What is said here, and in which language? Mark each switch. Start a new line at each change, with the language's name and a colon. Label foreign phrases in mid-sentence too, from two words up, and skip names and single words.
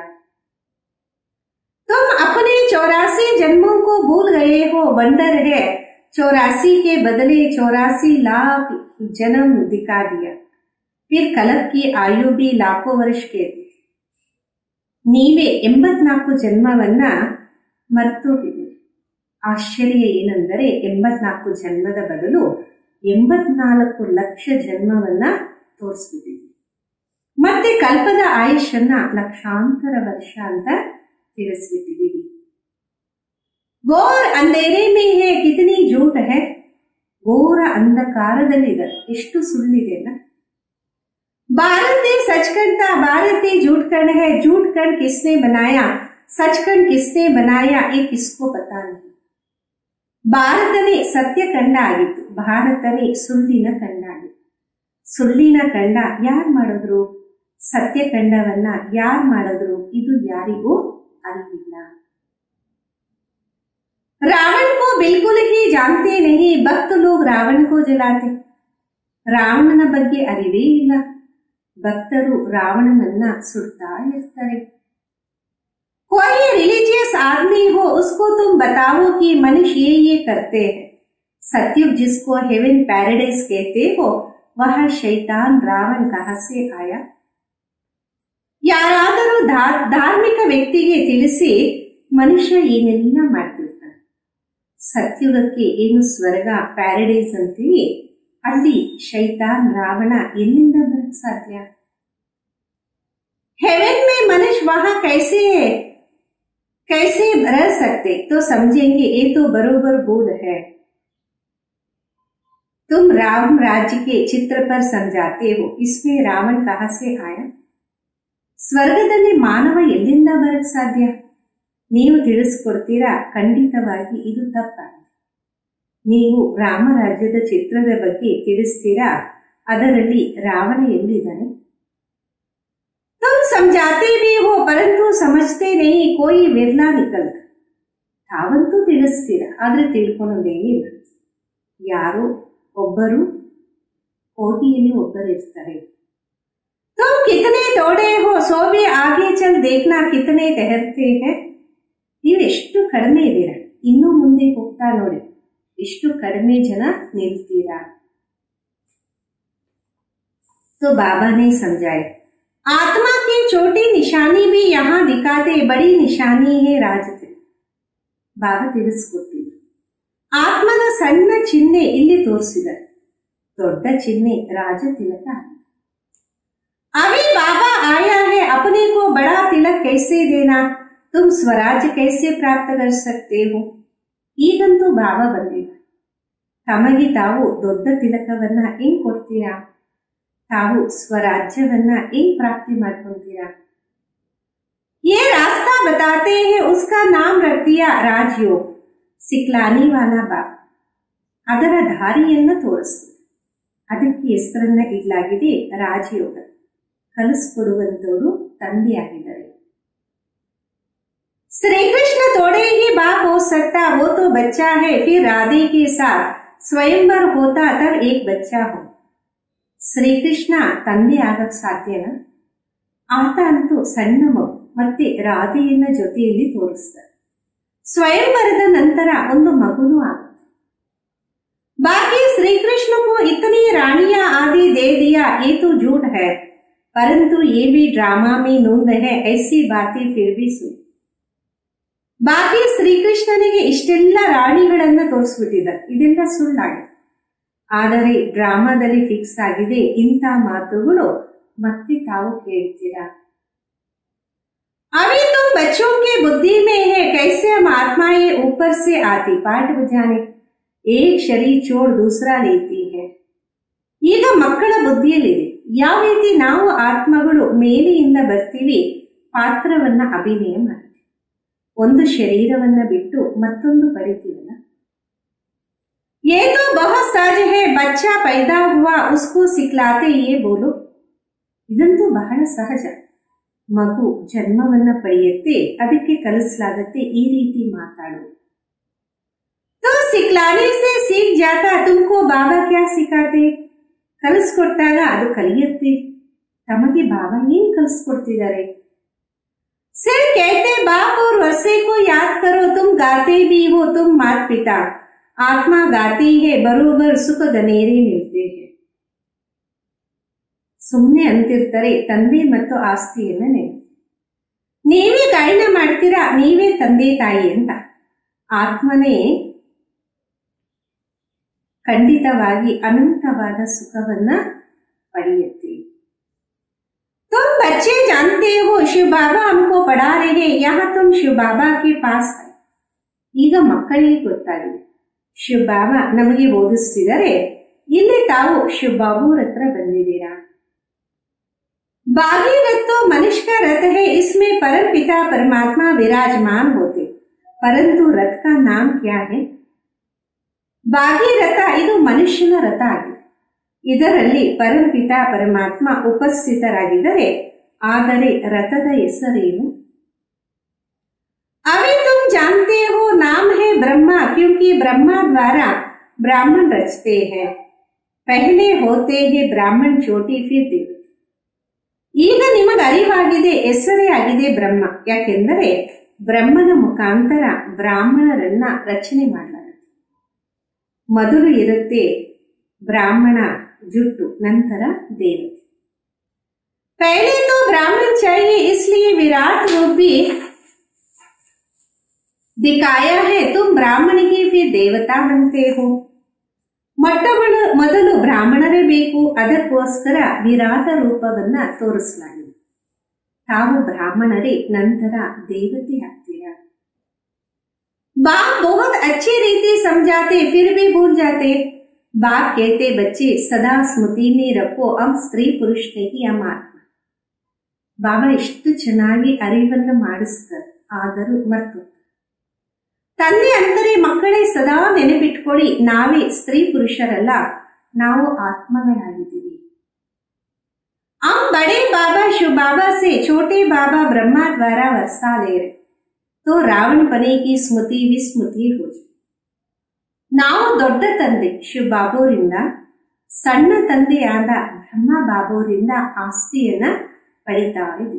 Hindi: तुम अपने 84 जन्मों को भूल गए हो. वंडर है 84 के बदले 84 लाख जन्म दिखा दिया. फिर कलप की आयु भी लाखों वर्ष के.
Kannada: ನೀವೇ 84 ಜನ್ಮವನ್ನ ಮರ್ತೋಗಿದ್ದೀರಿ. ಆಶ್ಚರ್ಯ ಏನೆಂದರೆ 84 ಜನ್ಮದ ಬದಲು 84 ಲಕ್ಷ ಜನ್ಮವನ್ನ ತೋರಿಸ್ಬಿಟ್ಟಿದ್ದೀರಿ. ಮತ್ತೆ ಕಲ್ಪದ ಆಯುಷನ್ನ ಲಕ್ಷಾಂತರ ವರ್ಷ ಅಂತ ತಿಳಿಸ್ಬಿಟ್ಟಿದ್ದೀವಿ.
Hindi: घोर अंधेरे में है कितनी झूठ है.
Kannada: ಘೋರ ಅಂಧಕಾರದಲ್ಲಿದೆ, ಎಷ್ಟು ಸುಳ್ಳಿದೆ ಅಲ್ಲ.
Hindi: भारत सचखंड था, भारत झूठखंड है. झूठखंड किसने बनाया, सचखंड किसने बनाया, ये किसको पता नहीं.
Kannada: ಭಾರತನೇ ಸತ್ಯ ಖಂಡ ಆಗಿತ್ತು, ಭಾರತನೇ ಸುಳ್ಳಿನ ಖಂಡ ಆಗಿತ್ತು. ಸುಳ್ಳಿನ ಖಂಡ ಯಾರು ಮಾಡಿದ್ರು, ಸತ್ಯ ಖಂಡವನ್ನ ಯಾರು ಮಾಡಿದ್ರು, ಇದು ಯಾರಿಗೂ ಅರಿವಿಲ್ಲ.
Hindi: रावण को बिल्कुल ही जानते नहीं, भक्त लोग रावण को जलाते.
Kannada: ರಾವಣನ ಬಗ್ಗೆ ಅರಿವೇ ಇಲ್ಲ, ಭಕ್ತರು ರಾವಣನನ್ನ ಸುಡ್ತಾ ಇರ್ತಾರೆ.
Hindi: कोई रिलीजियस आदमी हो उसको तुम बताओ कि मनुष्य ये करते हैं. सतयुग जिसको
English: heaven paradise
Hindi: कहते हो वह शैतान रावण कहां से आया.
Kannada: ಯಾರಾದರೂ ಧಾರ್ಮಿಕ ವ್ಯಕ್ತಿಗೆ ತಿಳಿಸಿ ಮನುಷ್ಯ ಏನೆಲ್ಲ ಮಾಡ್ತಿರ್ತಾನೆ. ಸತ್ಯುಗಕ್ಕೆ ಏನು ಸ್ವರ್ಗ ಪ್ಯಾರಡೈಸ್ ಅಂತೀವಿ, ಅಲ್ಲಿ ಶೈತಾನ್ ರಾವಣ ಎಲ್ಲಿಂದ ಬರಕ್ ಸಾಧ್ಯ.
Hindi: हेवन में मनुष्य वहां कैसे रह सकते, तो समझेंगे ये तो बरोबर बोल है. तुम राम राज्य के चित्र पर समझाते हो, इसमें रावण कहां से आया.
Kannada: ಸ್ವರ್ಗದಲ್ಲಿ ಮಾನವ ಎಲ್ಲಿಂದ ಬರಕ್ ಸಾಧ್ಯ, ನೀವು ತಿಳಿಸ್ಕೊಡ್ತೀರಾ. ಖಂಡಿತವಾಗಿ ಇದು ತಪ್ಪಾಗಿದೆ. ನೀವು ರಾಮರಾಜ್ಯದ ಚಿತ್ರದ ಬಗ್ಗೆ ತಿಳಿಸ್ತೀರಾ, ಅದರಲ್ಲಿ ರಾವಣ ಎಲ್ಲಿದ್ದಾನೆ.
Hindi: तुम समझाते भी हो परंतु समझते नहीं, कोई विरला निकलता.
Kannada: ತಾವಂತೂ ತಿಳಿಸ್ತೀರಾ, ಆದ್ರೆ ತಿಳ್ಕೊಳ್ಳೋದೇನಿಲ್ಲ. ಯಾರೋ ಒಬ್ಬರು ಕೋಟಿಯಲ್ಲಿ ಒಬ್ಬರು ಇರ್ತಾರೆ.
Hindi: तुम कितने तोड़े हो, सो भी आगे चल देखना कितने ठहरते हैं.
Kannada: ನೀವು ಎಷ್ಟು ಕಡಿಮೆ ಇದ್ದೀರಾ, ಇನ್ನೂ ಮುಂದೆ ಹೋಗ್ತಾ ನೋಡಿ ಎಷ್ಟು ಕಡಿಮೆ ಜನ ನಿಲ್ತೀರಾ.
Hindi: तो बाबा ने समझाए आत्मा की छोटी निशानी भी यहाँ दिखाते, बड़ी निशानी है राजतिलक.
Kannada: ಬಾಬಾ ತಿಳಿಸ್ಕೊಟ್ಟಿದ್ರು, ಆತ್ಮದ ಸಣ್ಣ ಚಿಹ್ನೆ ಇಲ್ಲಿ ತೋರಿಸಿದ್ದಾರೆ, ದೊಡ್ಡ ಚಿಹ್ನೆ ರಾಜತಿಲಕ.
Hindi: अभी बाबा आया है, अपने को बड़ा तिलक कैसे देना, तुम स्वराज कैसे प्राप्त कर सकते हो.
Kannada: ಈಗಂತೂ ಬಾಬಾ ಬಂದಿಲ್ಲ. ತಮಗೆ ತಾವು ದೊಡ್ಡ ತಿಲಕವನ್ನ ಹೆಂಗ್ ಕೊಡ್ತೀರಾ? ತಾವು ಸ್ವರಾಜ್ಯವನ್ನ ಹೆಂಗ್ ಪ್ರಾಪ್ತಿ ಮಾಡ್ಕೊಂತೀರಾ?
Hindi: ये रास्ता बताते हैं, उसका नाम रख दिया राजयोग, सिखलाने वाला बाबा.
Kannada: ಅದರ ದಾರಿಯನ್ನ ತೋರಿಸಿ, ಅದಕ್ಕೆ ಹೆಸರನ್ನ ಇಡಲಾಗಿದೆ ರಾಜಯೋಗ. ಕಲಿಸ್ಕೊಡುವಂತವರು ತಂದೆಯಾಗಿದ್ದಾರೆ.
Hindi: श्री कृष्ण थोड़े ही बाप हो सकता, वो तो बच्चा है. फिर राधे के साथ स्वयंवर होता, तब एक बच्चा हो.
Kannada: ಶ್ರೀಕೃಷ್ಣ ತಂದೆ ಆಗಕ್ ಸಾಧ್ಯನಾ? ಆತ ಅಂತೂ ಸಣ್ಣ ಮಗು. ಮತ್ತೆ ರಾಧೆಯನ್ನ ಜೊತೆಯಲ್ಲಿ ತೋರಿಸ್ತಾರೆ. ಸ್ವಯಂವರದ ನಂತರ ಒಂದು ಮಗುನೂ ಆಗುತ್ತೆ.
Hindi: बाकी श्रीकृष्ण को इतनी रानियां आदि दे दिया, ये तो झूठ है, परंतु ये भी ड्रामा में नोंद है, ऐसी बातें फिर भी सुन.
Kannada: ಬಾಕಿ ಶ್ರೀಕೃಷ್ಣನಿಗೆ ಇಷ್ಟೆಲ್ಲ ರಾಣಿಗಳನ್ನ ತೋರಿಸ್ಬಿಟ್ಟಿದ್ದಾರೆ. ಇದೆಲ್ಲ ಸುಳ್ಳಾಗಿದೆ. ಆದರೆ ಡ್ರಾಮಾದಲ್ಲಿ ಫಿಕ್ಸ್ ಆಗಿದೆ ಇಂಥ ಮಾತುಗಳು. ಮತ್ತೆ ತಾವು ಕೇಳ್ತೀರಾ?
Hindi: अभी तुम बच्चों के बुद्धि में है, कैसे हम आत्माएं ऊपर से आती, पाठ बजाने एक शरीर छोड़ दूसरा लेती है.
Kannada: ಈಗ ಮಕ್ಕಳ ಬುದ್ಧಿಯಲ್ಲಿದೆ ಯಾವ ರೀತಿ ನಾವು ಆತ್ಮಗಳು ಮೇಲೆಯಿಂದ ಬರ್ತೀವಿ, ಪಾತ್ರವನ್ನ ಅಭಿನಯ ಮಾಡಿ ಒಂದು ಶರೀರವನ್ನ ಬಿಟ್ಟು ಮತ್ತೊಂದು ಪಡಿತೀವಲ್ಲ.
Hindi: ये तो बहुत सहज है, बच्चा पैदा हुआ उसको सिखलाते ये बोलो.
Kannada: ಇದಂತೂ ಬಹಳ ಸಹಜ. ಮಗು ಜನ್ಮವನ್ನ ಪಡೆಯುತ್ತೆ, ಅದಕ್ಕೆ ಕಲಿಸಲಾಗತ್ತೆ ಈ ರೀತಿ ಮಾತಾಡು.
Hindi: तो सिखलाने से सीख जाता, तुमको बाबा क्या सिखाते.
Kannada: ಕಲಿಸ್ಕೊಟ್ಟಾಗ ಅದು ಕಲಿಯುತ್ತೆ. ತಮಗೆ ಬಾಬಾ ಏನ್ ಕಲಿಸ್ಕೊಡ್ತಿದ್ದಾರೆ?
Hindi: सिर्फ कहते बाप और वर्षे को याद करो, तुम गाते भी हो, तुम माता पिता, आत्मा गाती है, बरोबर सुख गनेरे मिलते हैं.
Kannada: ಸುಮ್ಮನೆ ಅಂತಿರ್ತಾರೆ ತಂದೆ ಮತ್ತು ಆಸ್ತಿಯನ್ನ ನೀವೇ ಗಾಯನ ಮಾಡ್ತೀರಾ, ನೀವೇ ತಂದೆ ತಾಯಿ ಅಂತ. ಆತ್ಮನೇ ಖಂಡಿತವಾಗಿ ಅನಂತವಾದ ಸುಖವನ್ನ ಪಡೆಯುತ್ತೆ.
Hindi: तुम बच्चे जानते हो शिव बाबा हमको पढ़ा रहे, यहाँ तुम शिव बाबा के पास आए.
Kannada: ಈಗ ಮಕ್ಕಳಿಗೆ ಗೊತ್ತಾಗಿದೆ ಶಿವ ಬಾಬಾ ನಮಗೆ ಓದಿಸ್ತಿದ್ದಾರೆ, ಇಲ್ಲಿ ತಾವು ಶಿವ ಬಾಬುರ ಹತ್ರ ಬಂದಿದ್ದೀರಾ.
Hindi: बागी रथ तो मनुष्य का रथ है, इसमें परम पिता परमात्मा विराजमान होते, परंतु रथ का नाम क्या है? बागी रथ
Kannada: ಇದು ಮನುಷ್ಯನ ರಥ ಆಗಿದೆ. ಇದರಲ್ಲಿ ಪರಂಪಿತ ಪರಮಾತ್ಮ ಉಪಸ್ಥಿತರಾಗಿದ್ದಾರೆ. ಆದರೆ ರಥದ ಹೆಸರೇನು?
Hindi: अभी तुम जानते हो नाम है ब्रह्मा, क्योंकि ब्रह्मा द्वारा ब्राह्मण रचते हैं. पहले होते हैं ब्राह्मण छोटी, फिर देवता.
Kannada: ಈಗ ನಿಮಗೆ ಅರಿವಾಗಿದೆ, ಹೆಸರೇ ಆಗಿದೆ ಬ್ರಹ್ಮ. ಯಾಕೆಂದರೆ ಬ್ರಹ್ಮನ ಮುಖಾಂತರ ಬ್ರಾಹ್ಮಣರನ್ನ ರಚನೆ ಮಾಡಲಾಗುತ್ತೆ. ಮೊದಲು ಇರುತ್ತೆ ಬ್ರಾಹ್ಮಣ ಜುಟ್ಟು, ನಂತರ ದೇವತೆ.
Hindi: पहले तो ब्राह्मण चाहिए, इसलिए विराट रूप भी दिखाया है. तुम ब्राह्मण ही फिर देवता बनते हो.
Kannada: ಮೊದಲು ಬ್ರಾಹ್ಮಣರೇ ಬೇಕು, ಅದಕ್ಕೋಸ್ಕರ ವಿರಾಟ ರೂಪವನ್ನ ತೋರಿಸಲಾಗಿದೆ. ತಾವು ಬ್ರಾಹ್ಮಣರೇ, ನಂತರ ದೇವತೆ ಆಗ್ತೀರಾ.
Hindi: बाप बहुत अच्छी रीति समझाते, फिर भी भूल जाते. बाप कहते बच्चे सदा स्मृति में रखो, हम स्त्री पुरुष नहीं, हम आत्मा.
Kannada: ಬಾಬಾ ಎಷ್ಟು ಚೆನ್ನಾಗಿ ಅರಿವನ್ನ ಮಾಡಿಸ್ತಾರೆ, ಆದರೂ ಮರ್ತು. ತಂದೆ ಅಂದರೆ ಮಕ್ಕಳೇ ಸದಾ ನೆನಪಿಟ್ಕೊಳ್ಳಿ, ನಾವೇ ಸ್ತ್ರೀ ಪುರುಷರಲ್ಲ, ನಾವು ಆತ್ಮಗಳಾಗಿದ್ದೀವಿ.
Hindi: हम बड़े बाबा शिव बाबा से छोटे बाबा ब्रह्मा द्वारा वर्षा ले रहे, तो रावण बने की स्मृति विस्मृತಿ हो जाए.
Kannada: ನಾವು ದೊಡ್ಡ ತಂದೆ ಶಿವ ಬಾಬೋರಿಂದ, ಸಣ್ಣ ತಂದೆಯಾದ ಬ್ರಹ್ಮ ಬಾಬೋರಿಂದ ಆಸ್ತಿಯನ್ನ ಪಡಿತಾ ಇದ್ದೀವಿ.